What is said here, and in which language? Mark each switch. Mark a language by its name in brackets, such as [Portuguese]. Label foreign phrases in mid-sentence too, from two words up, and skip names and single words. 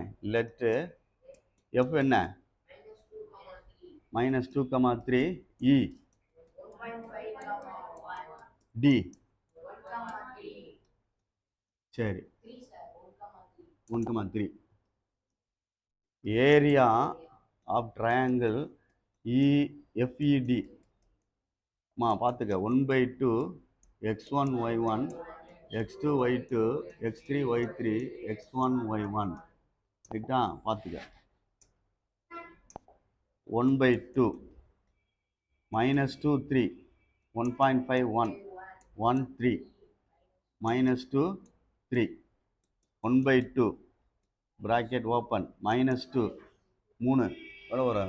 [Tamil] லெட்டு எஃப் என்ன? -2, 3 இ டி. சரி, 1, 3. [English] area of triangle FED பார்த்துக்க. [Tamil] 1/2 x1 y1 x2 y2 x3 y3 x1 y1. ரைட்டா? பார்த்துக்க. 1/2 -2 3 1.5 1 1 3 -2 3 1/2 [English] bracket open [Tamil] -2 3 எவ்வளோ வரும்?